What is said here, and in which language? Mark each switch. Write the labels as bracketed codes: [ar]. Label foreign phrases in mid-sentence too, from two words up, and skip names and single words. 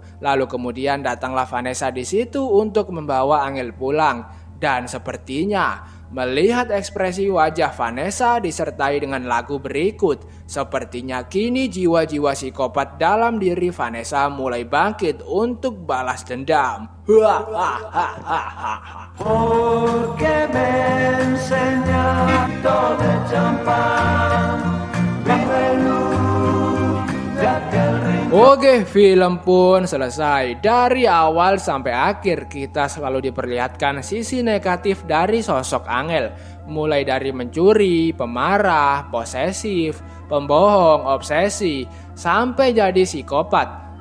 [id] Lalu kemudian datanglah Vanessa di situ untuk membawa Angel pulang. Dan sepertinya melihat ekspresi wajah Vanessa disertai dengan lagu berikut, sepertinya kini jiwa-jiwa psikopat dalam diri Vanessa mulai bangkit untuk balas dendam. [es] Porque me enseñaste de champán, [id] Oke, film pun selesai. Dari awal sampai akhir kita selalu diperlihatkan sisi negatif dari sosok Angel. Mulai dari mencuri, pemarah, posesif, pembohong, obsesi, sampai jadi psikopat.